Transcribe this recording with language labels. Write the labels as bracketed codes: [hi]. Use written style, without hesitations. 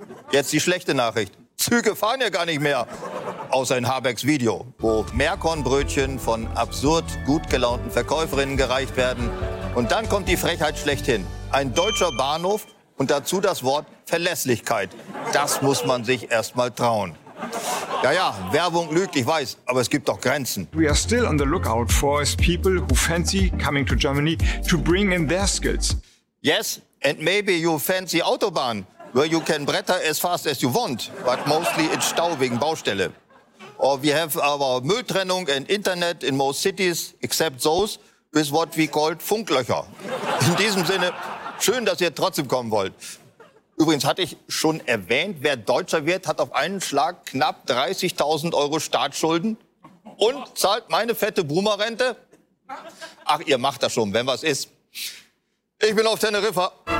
[de] Jetzt die schlechte Nachricht. Züge fahren ja gar nicht mehr. Außer in Habecks Video, wo Mehrkornbrötchen von absurd gut gelaunten Verkäuferinnen gereicht werden. Und dann kommt die Frechheit schlechthin. Ein deutscher Bahnhof und dazu das Wort Verlässlichkeit. Das muss man sich erst mal trauen. Ja, ja, Werbung lügt, ich weiß, aber es gibt doch Grenzen. [en] We are still on the lookout for people who fancy coming to Germany to bring in their skills. Yes, and maybe you fancy Autobahn. Where you can bretter as fast as you want, but mostly it's [de] Stau wegen Baustelle. [en] Or we have our Mülltrennung and Internet in most cities, except those with what we called Funklöcher. [de] In diesem Sinne, schön, dass ihr trotzdem kommen wollt. Übrigens hatte ich schon erwähnt, wer Deutscher wird, hat auf einen Schlag knapp 30.000 Euro Staatsschulden und zahlt meine fette Boomer-Rente. Ach, ihr macht das schon, wenn was ist. Ich bin auf Teneriffa.